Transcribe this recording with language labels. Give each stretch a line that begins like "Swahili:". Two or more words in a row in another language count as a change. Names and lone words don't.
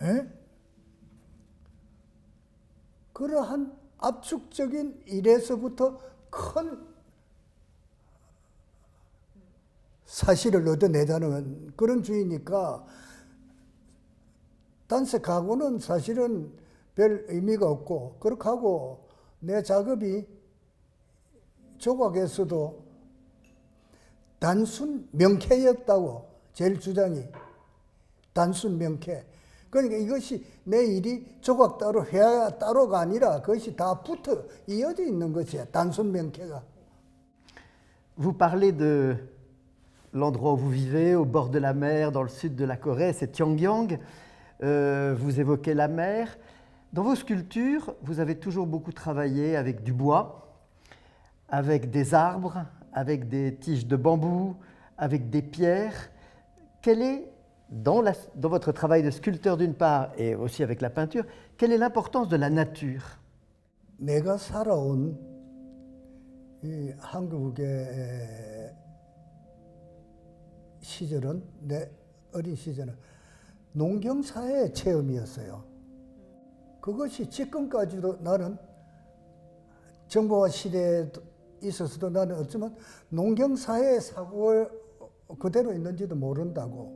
Korean: 그러한 압축적인 일에서부터 큰 사실을 얻어내자는 그런 주의니까 단색하고는 사실은 별 의미가 없고 그렇게 하고 내 작업이 조각에서도 단순 명쾌였다고 제일 주장이 단순 명쾌. 그러니까 이것이 내 일이 조각 따로 회화 따로가 아니라 그것이 다 붙어 이어져 있는 것이야. 단순 명쾌가.
French: Vous parlez de l'endroit où vous vivez, au bord de la mer, dans le sud de la Corée, c'est Pyongyang. Vous évoquez la mer. Dans vos sculptures, vous avez toujours beaucoup travaillé avec du bois, avec des arbres, avec des tiges de bambou, avec des pierres. Quelle est, dans votre travail de sculpteur d'une part et aussi avec la peinture, quelle est l'importance de la nature?
Korean: 내가 살아온 이 한국의 시절은 내 어린 시절은 농경사회 체험이었어요. 그것이 지금까지도 나는 정보화 시대에 있어서도 나는 어쩌면 농경사회 사고가 그대로 있는지도 모른다고.